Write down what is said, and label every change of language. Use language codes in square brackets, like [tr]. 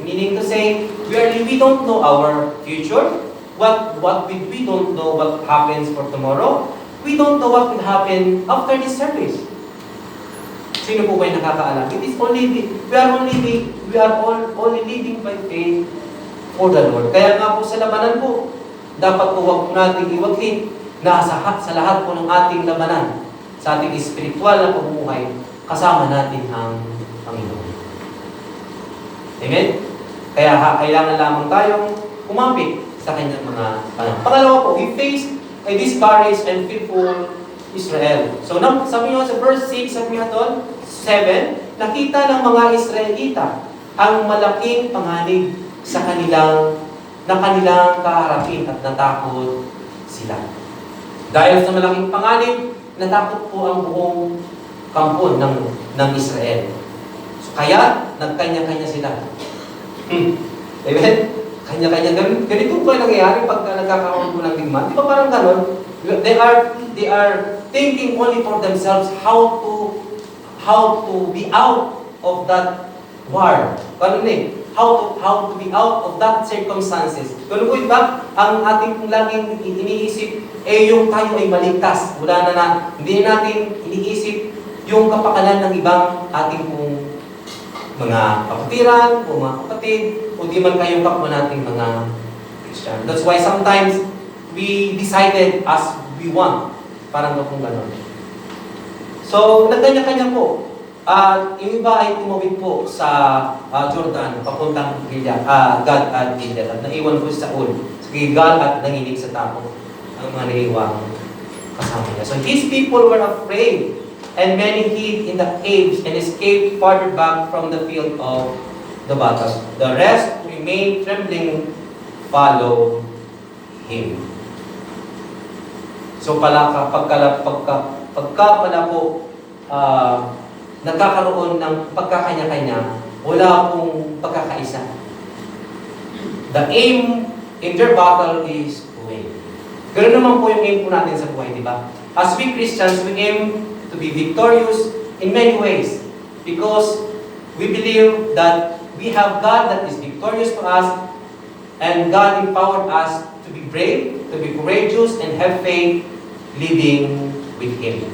[en] Meaning to say, we don't know our future. We don't know what happens for tomorrow. We don't know what will happen after this service. [tl] Sino po ba yung nakakaalam? [en] It is only, we are only living by faith for the Lord. [tl] Kaya nga po sa labanan po, dapat po huwag po natin iwaglit na sa lahat po ng ating labanan, sa ating spiritual na pamumuhay, kasama natin ang Panginoon. Amen? Kaya kailangan lamang tayong kumapit sa kanyang mga panahon. Pangalawa po, [en] we face a discouraged and fearful Israel. [tl] So, sabi nyo sa verse 6, sabi nyo doon, 7, nakita ng mga Israelita ang malaking panganib sa kanilang kaharapin at natakot sila. Dahil sa malaking panganib, natakot po ang buong kampo ng Israel. So, kaya, nagkanya-kanya sila. Amen? Kanya-kanya. Ganito po ang nangyayari pag nagkakaroon po ng digmaan. Di ba parang ganon? [en] They are thinking only for themselves how to be out of that war. [tl] Ganun eh. [en] How to be out of that circumstances. [tl] Ganun po ba? Ang ating laging iniisip, yung tayo ay maligtas. Wala na hindi natin iniisip yung kapakanan ng ibang ating pong mga kapatiran, o mga kapatid, o di man kayong kapwa nating mga Christian. [en] That's why sometimes we decided as we want. [tl] Parang kung gano'n. So, nagkanya-kanya po. Yung iba ay tumawid po sa Jordan, papuntang Gad at Gilead. At naiwan po sa Saul, sa Gilgal at nanginig sa tapo ang mga naiwang kasama niya. [en] So his people were afraid, and many hid in the caves and escaped farther back from the field of the battle. The rest remained trembling, follow him. [tl] So pagka pala po nagkakaroon ng pagkakanya-kanya, wala pong pagkakaisa. [en] The aim in their battle is to win. [tl] Ganoon naman po yung aim po natin sa buhay, di ba? [en] As we Christians, we aim to be victorious in many ways because we believe that we have God that is victorious to us, and God empowered us to be brave, to be courageous, and have faith living with Him.